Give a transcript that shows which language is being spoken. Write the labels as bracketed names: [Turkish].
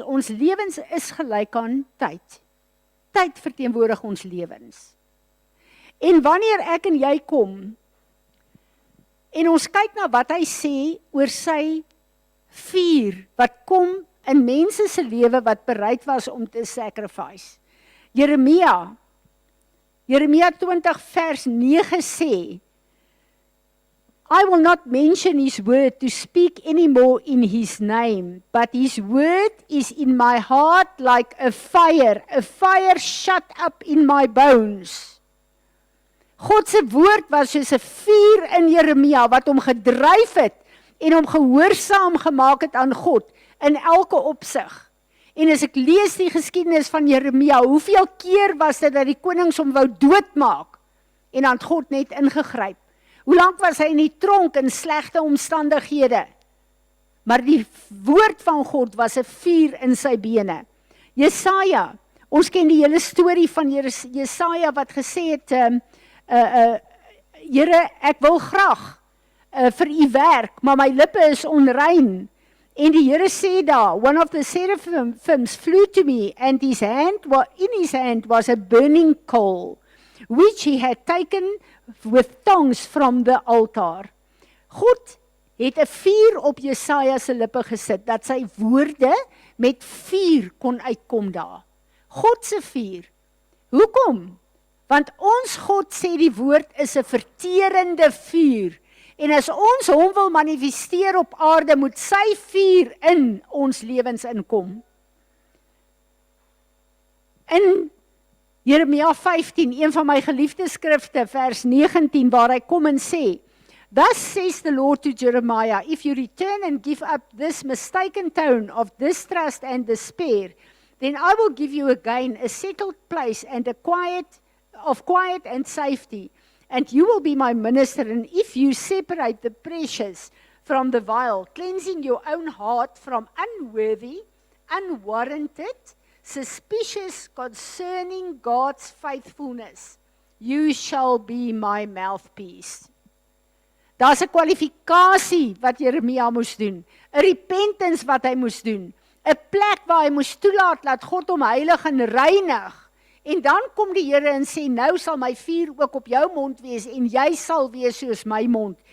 [Afrikaans] Ons lewens is gelyk aan tyd. Tyd verteenwoordig ons lewens. En wanneer ek en jy kom en ons kyk na wat hy sê oor sy vuur wat kom in mense se lewe wat bereid was om te sacrifice. Jeremia 20 vers 9 sê, [English] I will not mention his word to speak anymore in his name, but his word is in my heart like a fire shut up in my bones. [Afrikaans] God se woord was soos 'n vuur in Jeremia wat hom gedryf het en hom gehoorsaam gemaak het aan God in elke opsig. En as ek lees die geskiedenis van Jeremia, hoeveel keer was dit dat die konings hom wou doodmaak en dan het God net ingegryp. Hoe lank was hy in die tronk in slegte omstandighede? Maar die woord van God was 'n vuur in sy bene. Jesaja, ons ken die hele storie van Jesaja wat gesê het, Here, ek wil graag vir u werk, maar my lippe is onrein. En die Here sê daar, [English] one of the seraphims flew to me, and in his hand was a burning coal, which he had taken with tongs from the altar. [Afrikaans] God het 'n vuur op Jesaja se lippe gesit, dat sy woorde met vuur kon uitkom daar. God se vuur. Hoekom? Want ons God sê die woord is 'n verterende vuur. En as ons hom wil manifesteer op aarde, moet sy vuur in ons lewens inkom. In Jeremia 15, een van my geliefde skrifte, vers 19, waar hy kom en sê, [English] Thus says the Lord to Jeremiah, if you return and give up this mistaken tone of distrust and despair, then I will give you again a settled place and quiet and safety. And you will be my minister, and if you separate the precious from the vile, cleansing your own heart from unworthy, unwarranted, suspicious concerning God's faithfulness, you shall be my mouthpiece. [Afrikaans] Daar's 'n kwalifikasie wat Jeremia moes doen, 'n repentance wat hy moes doen, 'n plek waar hy moes toelaat dat God hom heilig en reinig. En dan kom die Here en sê, nou sal my vuur ook op jou mond wees en jy sal wees soos my mond.